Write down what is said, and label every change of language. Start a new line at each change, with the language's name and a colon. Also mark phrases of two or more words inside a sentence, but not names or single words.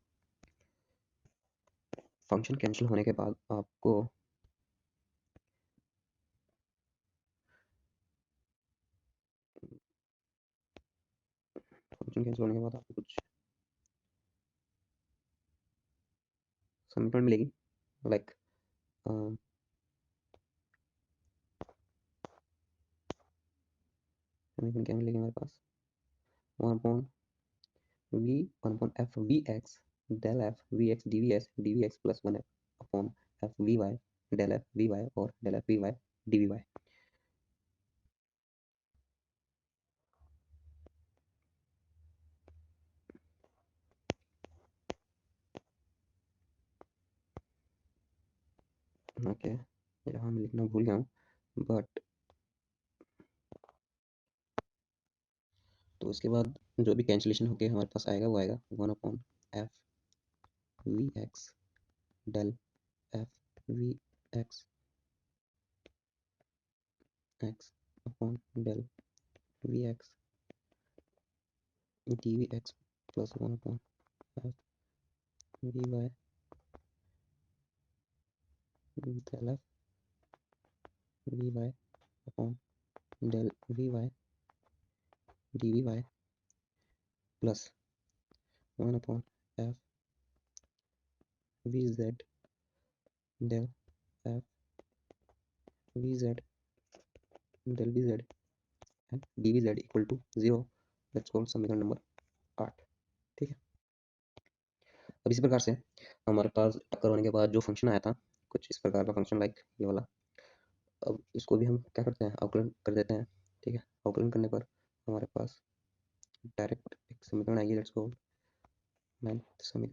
English: function cancel
Hindi: होने के बाद आपको
English: function cancel
Hindi: होने के बाद आपको कुछ समीकरण मिलेगी, लाइक समीकरण क्या मिलेगी हमारे पास,
English: 1/f(v)(x) del f vx dvs dvx plus 1/f vy del f vy और del f vy dvy।
Hindi: ओके, यहाँ मैं लिखना भूल गया हूँ, बट तो इसके बाद जो भी कैंसिलेशन होके हमारे पास आएगा वो आएगा 1/f vx del f vx
English: x upon del vx dvx plus 1/f vy del f vy upon del vy dvy plus 1/f vz del f vz del vz and dvz equal to 0। let's call
Hindi: समीकरण नंबर 8। ठीक है, अब इसी प्रकार से हमारे पास टक्कर होने के बाद जो फंक्शन आया था कुछ इस प्रकार का फंक्शन लाइक ये वाला, अब इसको भी हम क्या करते हैं, अवकलन कर देते हैं। ठीक है, अवकलन करने पर हमारे पास डायरेक्ट एक समीकरण आएगी,
English: let's call
Hindi: 9th समीकरण।